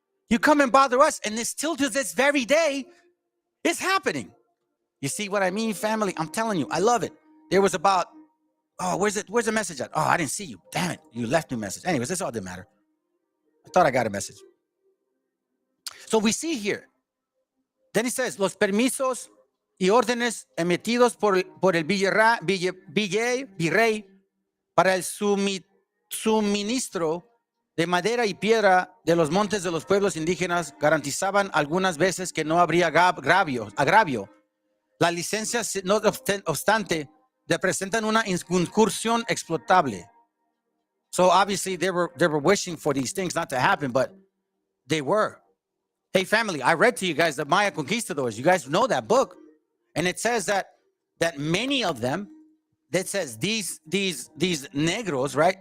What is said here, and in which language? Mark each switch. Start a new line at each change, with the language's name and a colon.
English: You come and bother us, and it's still to this very day, it's happening. You see what I mean, family? I'm telling you, I love it. There was about, oh, where's the message at? Oh, I didn't see you. Damn it, you left me a message. Anyways, that's all that matter. I thought I got a message. So we see here. Then he says,
Spanish: los permisos y órdenes emitidos por el virrey para el suministro de madera y piedra de los montes de los pueblos indígenas garantizaban algunas veces que no habría agravio. Las licencias, no obstante, representan una incursión explotable.
English: So obviously they were wishing for these things not to happen, but they were. Hey, family, I read to you guys the Maya Conquistadors. You guys know that book. And it says that many of them, that says these negros, right?